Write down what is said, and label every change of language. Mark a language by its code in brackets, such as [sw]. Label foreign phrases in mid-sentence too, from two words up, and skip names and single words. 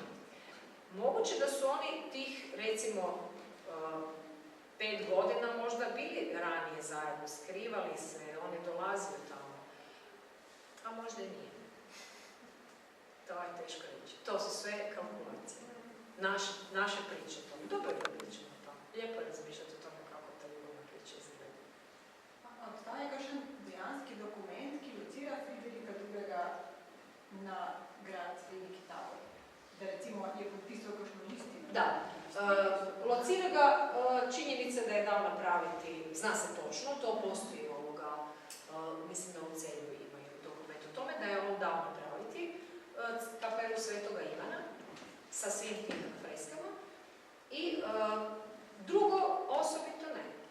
[hr] Moguće da su oni tih, recimo, 5 godina možda bili ranije zajedno, skrivali se, on je dolazio tamo. A možda i nije. To je teško reći. To su sve kalkulacije. Naše priče to. Dobro je da pričamo o tome. Lijepo je razmišljati o tome kako ta ljubavna priča izgleda. [sl] Obstaja kakšen dejanski dokument, ki locira Fridrika II. Na grad Veliki Tabor? [hr] Da recimo je potpisao [sl] kakšno listino? [hr] Da. Locira ga činjenica da je dao napraviti, zna se točno, to postoji mislim da u Celju imaju dokument o tome, da je on dao napraviti kapelu Svetoga Ivana sa svim tim freskama i drugo, osobito ne.